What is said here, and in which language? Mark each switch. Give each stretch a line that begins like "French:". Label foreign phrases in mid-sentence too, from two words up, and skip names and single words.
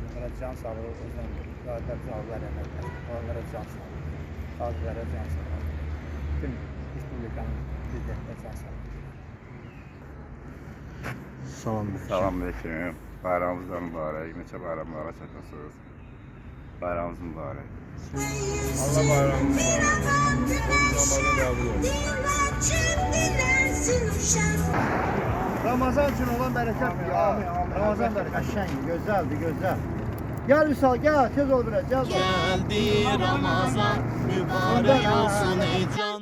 Azerbaijani: Onlara can sağlığı, uzun ömür, qazilərə Allah rəhmət versin. Onlara can sağlığı, qazilərə can sağlığı. Bütün Respublikanın bizlərdə can sağlığı. Salamünaleyküm. Bayramınızdan mübarək. Neçə bayramlara çatasınız. Bayramınız mübarək.
Turkish: Allah bayramını mübarek. Ramazan kabul olsun. Ramazan için olan bereket ya. Ramazan bereket. Şen, güzeldi, güzel. Gel Vüsal, gel. Tez ol biraz, gel. Geldi Ramazan, mübarek olsun ey can.